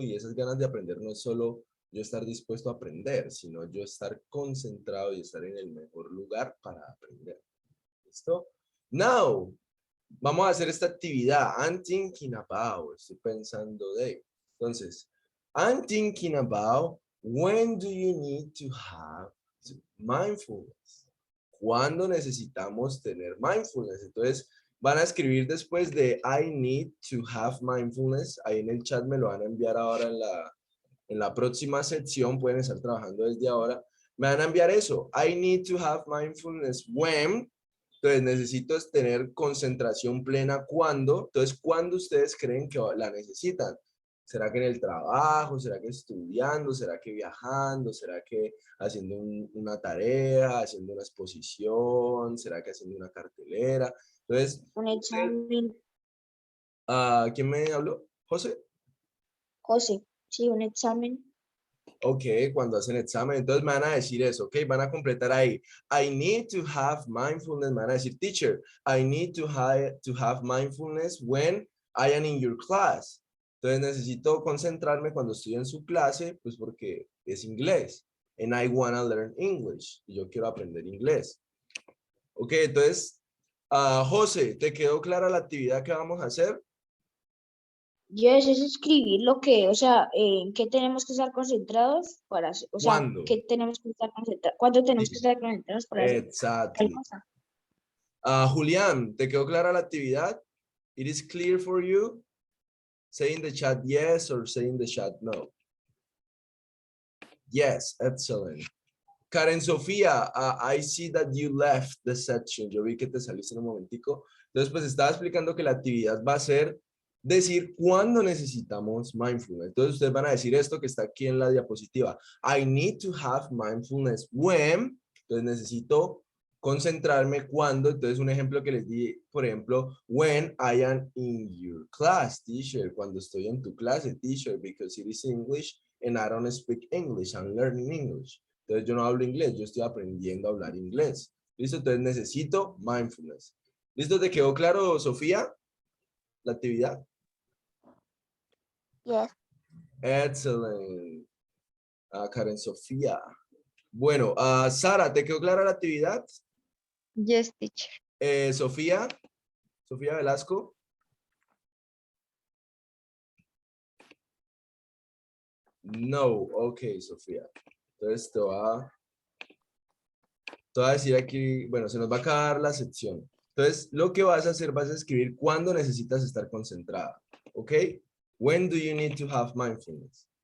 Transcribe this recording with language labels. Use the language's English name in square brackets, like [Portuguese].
[Spanish] Y esas ganas de aprender no es solo yo estar dispuesto a aprender, sino yo estar concentrado y estar en el mejor lugar para aprender, ¿listo? Now, vamos a hacer esta actividad. [English] I'm thinking about, [Spanish] estoy pensando de. [English] Entonces, I'm thinking about when do you need to have mindfulness. [Spanish] ¿Cuándo necesitamos tener mindfulness? Entonces, van a escribir después de [English] I need to have mindfulness. [Spanish] Ahí en el chat me lo van a enviar ahora en la próxima sección. Pueden estar trabajando desde ahora. Me van a enviar eso. [English] I need to have mindfulness when. [Spanish] Entonces, necesito tener concentración plena cuando. Entonces, ¿cuándo ustedes creen que la necesitan? ¿Será que en el trabajo? ¿Será que estudiando? ¿Será que viajando? ¿Será que haciendo una tarea? ¿Haciendo una exposición? ¿Será que haciendo una cartelera? Entonces, Un examen. ¿quién me habló? ¿José? José, sí, un examen. Ok, cuando hacen examen, entonces me van a decir eso, ok, van a completar ahí. [English] I need to have mindfulness, [Spanish] me van a decir, [English] teacher, I need to have mindfulness when I am in your class. [Spanish] Entonces necesito concentrarme cuando estoy en su clase, pues porque es inglés. [English] And I want to learn English. [Spanish] Y yo quiero aprender inglés. Ok, entonces, José, ¿te quedó clara la actividad que vamos a hacer? Yes, es escribir lo que, o sea, en qué tenemos que estar concentrados para hacer, o sea, ¿Cuándo? qué tenemos que estar concentrados, cuándo tenemos que estar concentrados para hacer tal [English] Exactly. [Spanish] cosa. Julián, ¿te quedó clara la actividad? [English] It is clear for you? Say in the chat yes or say in the chat no. Yes, excellent. [Spanish] Karen Sofía, [English] I see that you left the section. [Spanish] Yo vi que te saliste en un momentico. Entonces, pues estaba explicando que la actividad va a ser decir cuándo necesitamos mindfulness. Entonces ustedes van a decir esto que está aquí en la diapositiva. [English] I need to have mindfulness when. [Spanish] Entonces necesito concentrarme cuando. Entonces un ejemplo que les di, por ejemplo, [English] when I am in your class, teacher. [Spanish] Cuando estoy en tu clase, [English] teacher, because it is English and I don't speak English. I'm learning English. [Spanish] Entonces yo no hablo inglés, yo estoy aprendiendo a hablar inglés. ¿Listo? Entonces necesito mindfulness. ¿Listo? ¿Te quedó claro, Sofía? La actividad. [English] Yes. Excellent. Karen Sofía. [Spanish] Bueno, Sara, ¿te quedó clara la actividad? [English] Yes, teacher. [Spanish] Sofía Velasco. No, ok, Sofía. Entonces te voy a decir aquí, bueno, se nos va a acabar la sección. Entonces, lo que vas a hacer, vas a escribir cuándo necesitas estar concentrada, ¿ok? [English] When do you need to have mindfulness?